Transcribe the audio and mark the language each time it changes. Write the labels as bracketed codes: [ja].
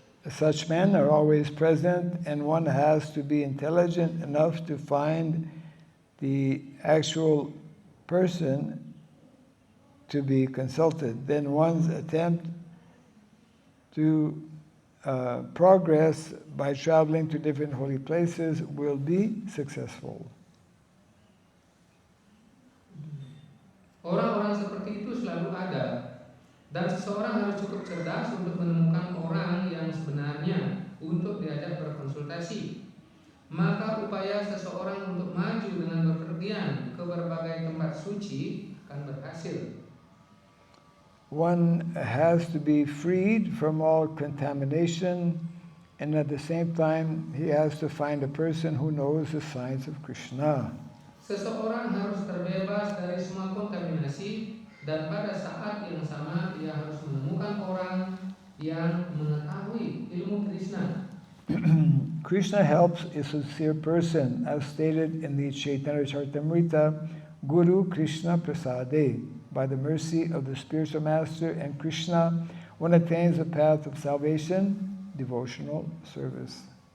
[en] Such men are always present, and one has to be intelligent enough to find the actual person to be consulted. Then one's attempt to progress by traveling to different holy places will be successful. [id] Orang-orang seperti itu selalu ada, dan seseorang harus cukup cerdas untuk menemukan orang yang sebenarnya untuk diajak berkonsultasi. Maka upaya seseorang untuk maju dengan bepergian ke berbagai tempat suci akan berhasil. [en] One has to be freed from all contamination, and at the same time he has to find a person who knows the science of Krishna. [id] Seseorang harus terbebas dari semua kontaminasi, dan pada saat yang sama ia harus menemukan orang yang mengetahui ilmu Krishna. [en] Krishna helps a sincere person, as stated in the Chaitanya Charitamrita, Guru Krishna Prasade. By the mercy of the spiritual master and Krishna, one attains the path of salvation, devotional service.